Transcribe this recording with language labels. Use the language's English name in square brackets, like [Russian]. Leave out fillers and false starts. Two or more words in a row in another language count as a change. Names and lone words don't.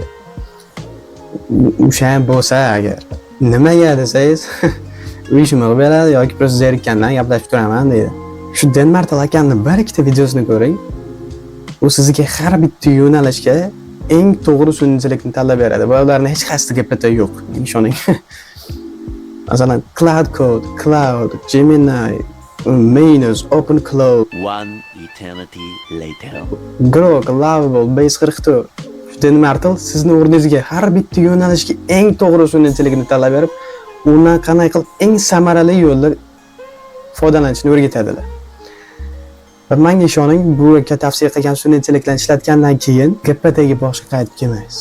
[Uzbek] O'sha ham bo'lsa agar, nimaga desangiz, uyishimni beradi yoki просто zerikkandan gaplashib turaman deydi. Shu Dan Martel akamning bir ikkita videosini ko'ring. u sizga har bitta yo'nalishga eng to'g'ri sun'iy tanlab beradi. Bularning hech qaysi GPT yo'q, ishoning. Masalan, Cloud Code, Cloud, Gemini, Manus, Open Cloud, [English] One eternity later. [Uzbek] Grok, Lovable, Base 44. Denmartel sizni o'rningizga har bitta yo'nalishga eng to'g'ri sun'iy tanlab berib, undan qanday qilib eng samarali yo'lda foydalanishni o'rgatadilar. Va menga ishoning, bu tavsiya qilgan sun'iy intellektlarni ishlatgandan keyin GPTga boshqa qaytib kelmaysiz.